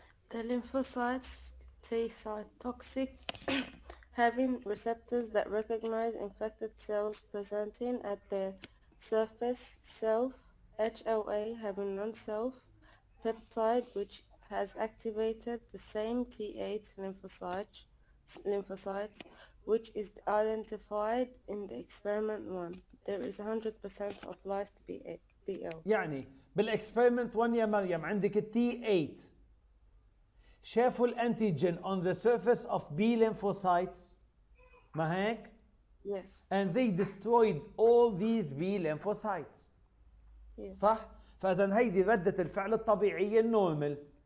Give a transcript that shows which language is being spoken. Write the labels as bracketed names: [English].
[English] The lymphocytes T cytotoxic having receptors that recognize infected cells presenting at the surface, self, HLA having non-self peptide which has activated the same T8 lymphocytes which is identified in the experiment 1. There is 100% of lysed BL. [Arabic] يعني بالاكسبيرمنت 1 يا مريم عندك التي 8 شافوا الانتيجين [English] on the surface of B lymphocytes [Arabic] ما هيك؟ [English] Yes. And they destroyed all these B lymphocytes. Yes. [Arabic] صح؟ فإذا هيدي ردة الفعل الطبيعية النورمال.